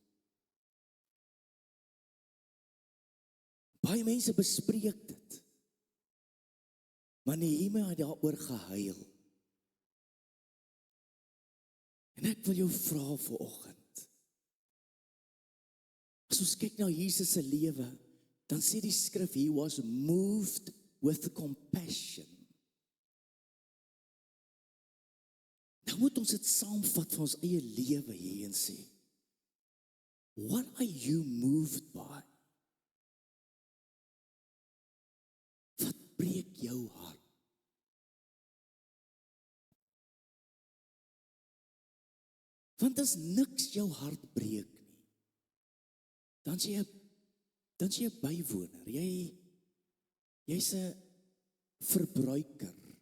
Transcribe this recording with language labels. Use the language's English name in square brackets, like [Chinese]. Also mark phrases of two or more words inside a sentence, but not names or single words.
[Afrikaans] Baie mense bespreek dit, maar Nehemia het daaroor gehuil. En ek wil jou vra vanoggend, as ons kyk na Jesus se lewe, dan sê die skrif, [English] he was moved with compassion. [Afrikaans] Nou moet ons dit saamvat van ons eie lewe hier en sê, [English] what are you moved by? [Afrikaans] Wat breek jou hart? Want as niks jou hart breek nie, dan is jy 'n bywoner, jy's 'n verbruiker.